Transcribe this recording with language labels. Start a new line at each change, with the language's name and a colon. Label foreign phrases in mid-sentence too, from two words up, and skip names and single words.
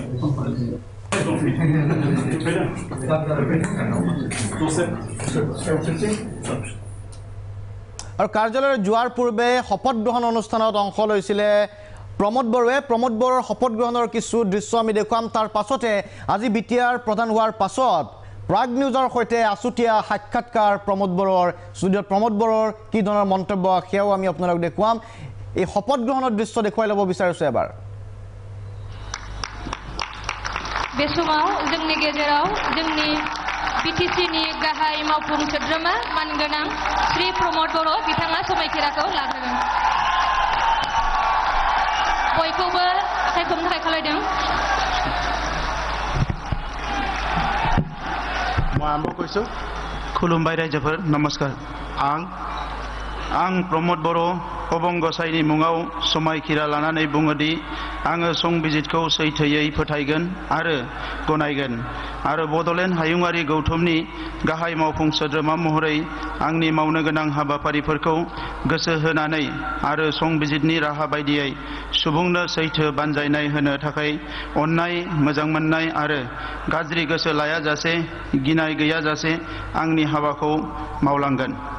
Assamese: আৰু কাৰ্যালয়ৰ যোৱাৰ পূৰ্বে শপত গ্ৰহণ অনুষ্ঠানত অংশ লৈছিলে প্ৰমোদ বড়োৰ শপত গ্ৰহণৰ কিছু দৃশ্য আমি দেখুৱাম তাৰ পাছতে আজি বিটিআৰ প্ৰধান হোৱাৰ পাছত প্ৰাগ নিউজৰ সৈতে আছুতীয়া সাক্ষাৎকাৰ প্ৰমোদ বড়োৰ ষ্টুডিঅ'ত প্ৰমোদ বড়োৰ কি ধৰণৰ মন্তব্য সেয়াও আমি আপোনালোকক দেখুৱাম এই শপত গ্ৰহণৰ দৃশ্য দেখুৱাই ল'ব বিচাৰিছোঁ এবাৰ
Bodo: बे समाव जोंनि गेजेराव जोंनि बिटिसिनि गाहाय मावफुं सोद्रोमा मानगोनां श्री प्रमोद बड़ो बिथाङा समायखिराखौ लाग्रोगोन बयखौबो सायख'नो थाखाय खावलायदों
Assamese: মই আৰম্ভ কৰিছোঁ
Bodo: খুলুমबाই ৰাইজোफोर नमस्कार आं प्रमोद बड़ो अबं गसाइनि मुङाव समायखिरा लानानै बुङोदि आङो संबिजितखौ सैथोयै फोथायगोन आरो गनायगोन आरो बड'लेण्ड हायुङारि गौथुमनि गाहाय मावफुं सोद्रोमा महरै आंनि मावनो गोनां हाबाफारिफोरखौ गोसो होनानै आरो संबिजितनि राहा बायदियै सुबुंनो सैथो बानजायनाय होनो थाखाय अननाय मोजां मोननाय आरो गाज्रि गोसो लायाजासे गिनाय गैयाजासे आंनि हाबाखौ मावलांगोन